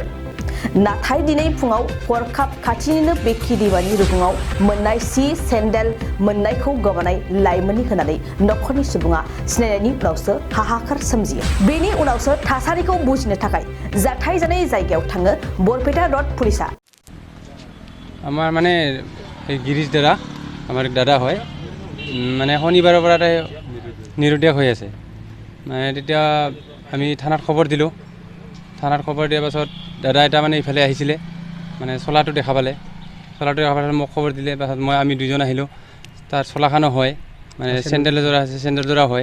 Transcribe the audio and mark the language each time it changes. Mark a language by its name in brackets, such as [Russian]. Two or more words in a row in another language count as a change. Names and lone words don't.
[Bodo] नाथाय दिनै फुङाव हरखाब खाथिनिनो बेखि दैमानि रुगुङाव मोननाय सि सेन्डेल मोननायखौ गोमानाय लाइमोननि होनानै नखरनि सुबुङा सिनायनायनि उनावसो हाहाकार सोमजियो। बेनि उनावसो थासारिखौ बुजिनो थाखाय जाथाय जानाय जायगायाव थाङो बरपेटा रड पुलिसा। [Assamese] আমার মানে গিরিশ দাদা আমার দাদা হয় মানে শনিবাৰৰ পৰা নিৰুদ্দেশ হৈ আছে। মানে তেতিয়া আমি থানাত খবৰ দিলোঁ। থানাত খবৰ দিয়াৰ পাছত দাদা এটা মানে ইফালে আহিছিলে, মানে চলাটো দেখা পালে। চলাটো দেখা পালে মোক খবৰ দিলে। পাছত আমি দুজন আহিলোঁ। তাৰ চলাখানো হয়, মানে চেণ্ডেল এযোৰা আছে, চেণ্ডেল যোৰা হয়।